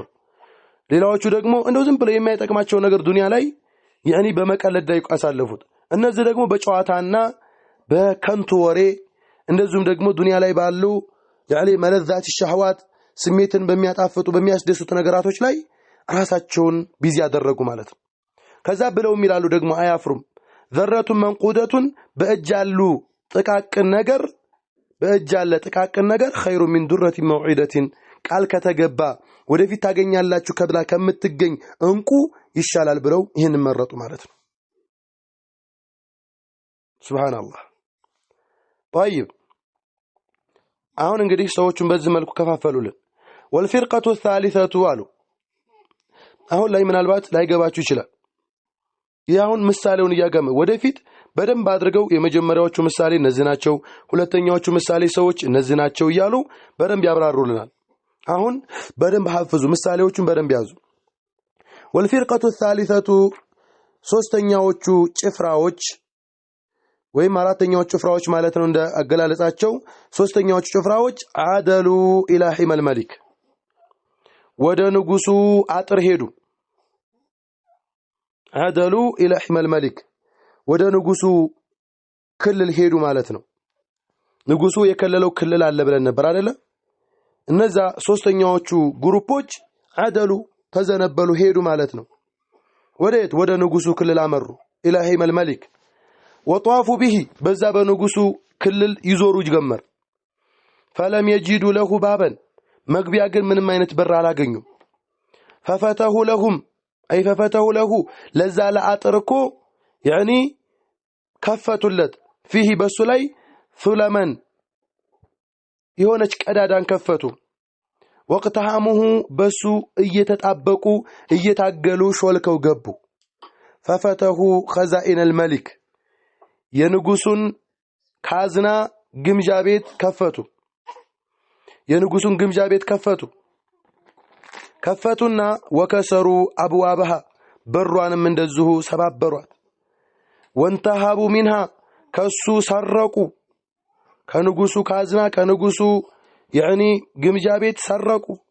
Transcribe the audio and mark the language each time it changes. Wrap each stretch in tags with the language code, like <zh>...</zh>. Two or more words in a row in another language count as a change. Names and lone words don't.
<am>ሌላዎቹ ደግሞ እንደው ዝም ብለው የማይጠቅማቸው ነገር ዱንያ ላይ በመቀለድ ላይ ያሳለፉት እነዚህ ደግሞ በጨዋታና በከንቱ ወሬ እንደዚሁም ደግሞ ዱንያ ላይ ባሉ መለዛት ሸህዋት ስሜትን በሚያጣፍጡ በሚያስደስቱ ነገራቶች ላይ ራሳቸውን ቢዚ ያደረጉ ማለት ነው ከዛ ብለው ይላሉ ደግሞ አያፍሩም</am> <ar>ذرة منقودة</ar> <am>በእጅ ያሉ ጥቃቅን ነገር</am> <ar>خير من درة موعدة</ar> <am>ቃል ከተገባ ወደፊት ታገኛላችሁ ከብላ ከምትገኝ እንቁ ይሻላል ብለው ይሄን መረጡ ማለት ነው ሱብሃንአላህ طيب አሁን እንግዲህ ሰዎችን በዚህ መልኩ ከፋፈሉልን</am> <ar>والفرقة الثالثة</ar> <am>አሉ አሁን ላይ ምናልባት ላይገባችሁ ይችላል ያሁን ምሳሌውን ያገመ ወደፊት በደንብ አድርገው የመጀመሪያዎቹ ምሳሌ እነዚህ ናቸው ሁለተኛዎቹ ምሳሌ ሰዎች እነዚህ ናቸው ይያሉ በደንብ ያብራሩልናል አሁን በደንብ ሐፍዙ ምሳሌዎቹን በደንብ ያዙ</am> <ar>والفرقة الثالثة</ar> <am>ሶስተኛዎቹ ጭፍራዎች ወይም አራተኛዎቹ ጭፍራዎች ማለት ነው እንደ አገላለጻቸው ሶስተኛዎቹ ጭፍራዎች</am> <ar>عدلوا إلى حمى الملك</ar> <am>ወደ ንጉሱ አጥር ሄዱ</am> <ar>عدلوا إلى حمى الملك</ar> <am>ወደ ንጉሱ ክልል ሄዱ ማለት ነው ንጉሱ የከለለው ክልል አለ ብለን ነበር አይደለ እነዛ ሶስተኛዎቹ ግሩፖች አደሉ ተዘነበሉ ሄዱ ማለት ነው ወደ ንጉሱ ክልል አመሩ</am> <ar>إلى حمى الملك وطافوا به</ar> <am>በዛ በንጉሱ ክልል ይዞሩ ጀመር</am> <ar>فلم يجدوا له بابا</ar> <am>መግቢያ ግን ምንም አይነት በር አላገኙም</am> <ar>ففتحوا له</ar> <am>ለዛ ለአጥርኮ ከፈቱለት فيه በሱ ላይ ثلمن የሆነች ቀዳዳን ከፈቱ ወቅተሃሙሁ በሱ እየተጣበቁ እየታገሉ ሾልከው ገቡ</am> <ar>ففتحوا خزائن الملك</ar> <am>የንጉሱን ካዝና ግምጃ ቤት ከፈቱ የንጉሱን ግምጃ ቤት ከፈቱና</am> <ar>وكسروا أبوابها</ar> <am>በሯንም እንደዚሁ ሰባበሯት</am> <ar>وانتهبوا منها</ar> <am>ከሱ ሰረቁ ከንጉሱ ካዝና ከንጉሱ ግምጃ ቤት ሰረቁ</am>